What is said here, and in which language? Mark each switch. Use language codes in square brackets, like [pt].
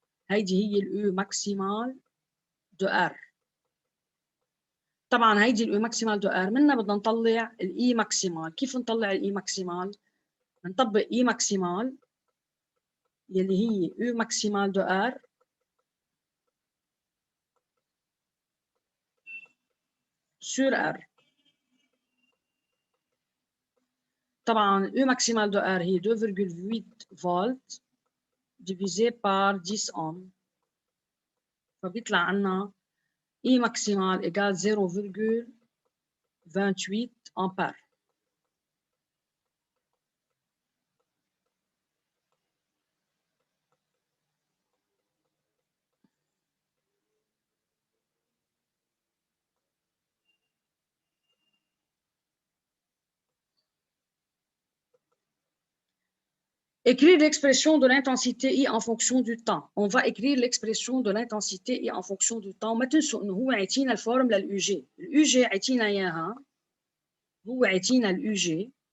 [ar] هيدي هي اليو ماكسيمال دو ار. طبعا هيدي اليو ماكسيمال دو ار منها بدنا نطلع الاي ماكسيمال. كيف نطلع الاي ماكسيمال؟ نطبق اي ماكسيمال يلي هي يو ماكسيمال دو ار sur R. طبعا U maximal de R هي 2.8 فولت [fr] divisé par 10 ohm. [ar] فبيطلع عنا [fr] E maximal égale 0.28 ampère. Écrire l'expression de l'intensité I en fonction du temps. On va écrire l'expression de l'intensité I en fonction du temps. [ar] ما تنسوا انه هو عطينا الفورمولا اليو جي. اليو جي عطينا اياها. هو عطينا اليو جي.